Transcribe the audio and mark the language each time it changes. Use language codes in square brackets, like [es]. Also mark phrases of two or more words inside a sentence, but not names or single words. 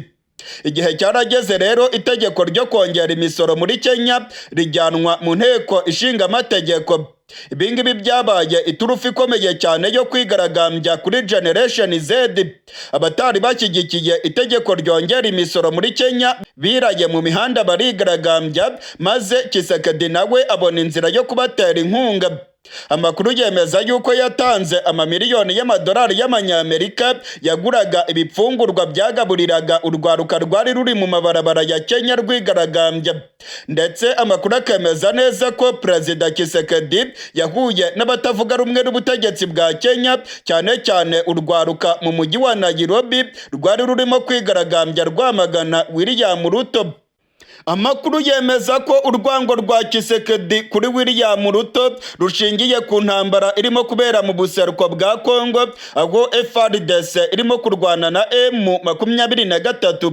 [rw] Igihe cyarageze rero itegeko ryo kongera imisoro muri Kenya rijyanwa mu nteko ishinga amategeko. Ibingibi byabaye iturufu ikomeye cyane yo kwigaragambya kuri Generation Z. Abatari bashyigikiye itegeko ryongera imisoro muri Kenya biraye mu mihanda barigaragambya, maze Tshisekedi nawe abona inzira yo kubatera inkunga. Amakuru yemeza yuko yatanze amamiliyoni y'amadolari y'amanyamerika yaguraga ibipfungurwa byagaburiraga urwaruka rwari ruri mu mabarabara ya Kenya rwigaragambya. Ndetse amakuru akemeza neza ko Perezida Tshisekedi yahuye n'abatavuga rumwe n'ubutegetsi bwa Kenya, cyane cyane urwaruka mu mujyi wa Nairobi rwari rurimo kwigaragambya rwamagana William Ruto. Amakuru yemeza ko urwango rwa Tshisekedi kuri William Ruto rushingiye ku ntambara irimo kubera mu buseruko bwa Kongo, aho FARDC irimo kurwana na M23.